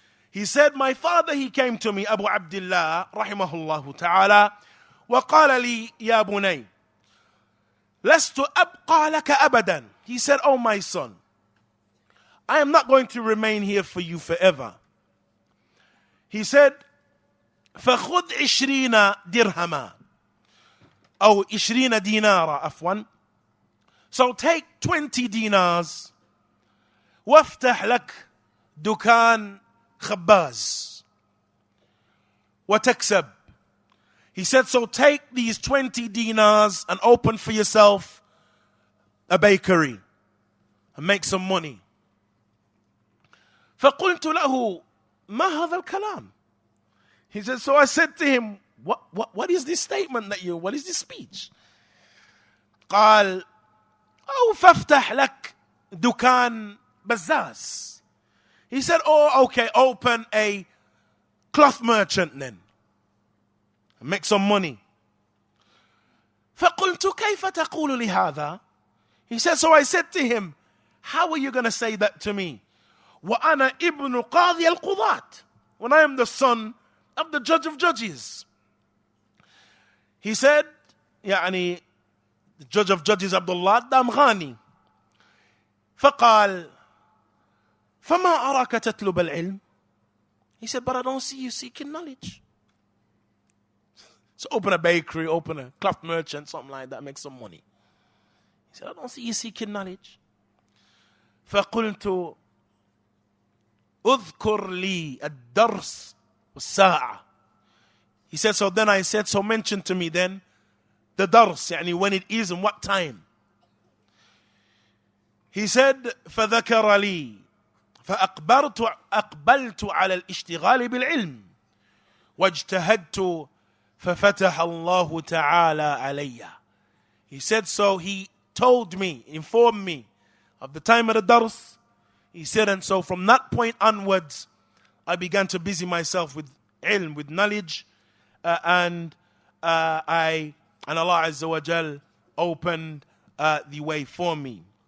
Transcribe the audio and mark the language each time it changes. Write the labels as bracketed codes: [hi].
[en] He said, my father, he came to me, Abu Abdullah, rahimahullah ta'ala, [ar] وقال لي يا بني لست أبقى لك أبدا. [en] He said, oh my son, I am not going to remain here for you forever. He said, [ar] فخذ 20 درهما أو 20 دينارا عفوا. [en] So take 20 dinars [ar] وافتح لك دكان خباز وتكسب. [en] He said, so take these 20 dinars and open for yourself a bakery and make some money. [ar] فقلت له ما هذا الكلام. [en] He said, so I said to him, what is this statement what is this speech? [ar] قال أو فافتح لك دكان بزاز. [en] He said, oh, okay, open a cloth merchant then. Make some money. [ar] فقلت كيف تقول لهذا. [en] He said, so I said to him, how are you going to say that to me? [ar] وأنا ابن قاضي القضاة. [en] When I am the son of the judge of judges. He said, يعني the judge of judges Abdullah Damghani. [ar] فقال فما أراك تطلب العلم. [en] He said, but I don't see you seeking knowledge. So open a bakery, open a cloth merchant, something like that, make some money. He said, I don't see you seeking knowledge. [ar] فقلت اذكر لي الدرس والساعة. [en] He said, so then I said, so mention to me then the dars, يعني when it is and what time. He said, [ar] فذكر لي فأقبلت على الاشتغال بالعلم واجتهدت ففتح الله تعالى علي. [en] He said, so he told me, informed me of the time of the dars. He said, and so from that point onwards, I began to busy myself with ilm, with knowledge, and Allah Azza wa Jal opened the way for me.